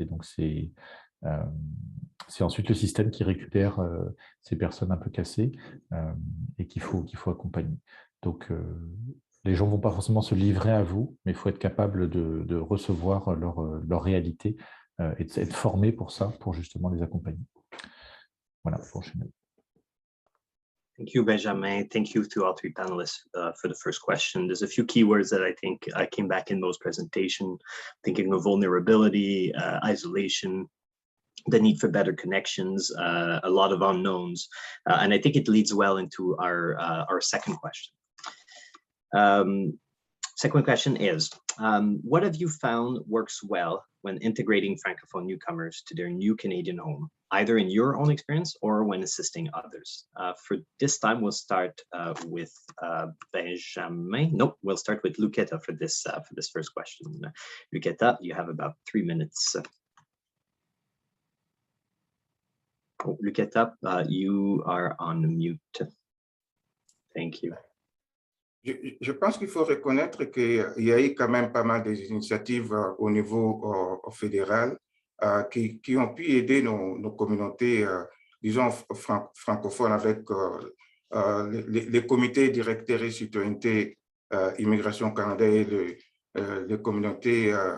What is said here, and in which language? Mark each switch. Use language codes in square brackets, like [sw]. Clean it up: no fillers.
[fr] Et donc, c'est ensuite le système qui récupère ces personnes un peu cassées et qu'il faut accompagner. Donc, les gens ne vont pas forcément se livrer à vous, mais il faut être capable de recevoir leur réalité et d'être formé pour ça, pour justement les accompagner. Voilà, pour enchaîner. [en] Thank you, Benjamin. Thank you to all three panelists for the first question. There's a few keywords that I think came back in those presentations, thinking of vulnerability, isolation, the need for better connections, a lot of unknowns. And I think it leads well into our second question. Second question is, what have you found works well when integrating Francophone newcomers to their new Canadian home, either in your own experience or when assisting others? For this time, we'll start with Benjamin. Nope, we'll start with Luqueta for this first question. Luqueta, you have about 3 minutes. Oh, Luqueta, you are on mute. Thank you. [fr] Je pense qu'il faut reconnaître qu'il y a eu quand même pas mal d'initiatives au niveau fédéral qui ont pu aider nos communautés, disons, francophones avec les comités directeurs et citoyenneté Immigration Canada et les communautés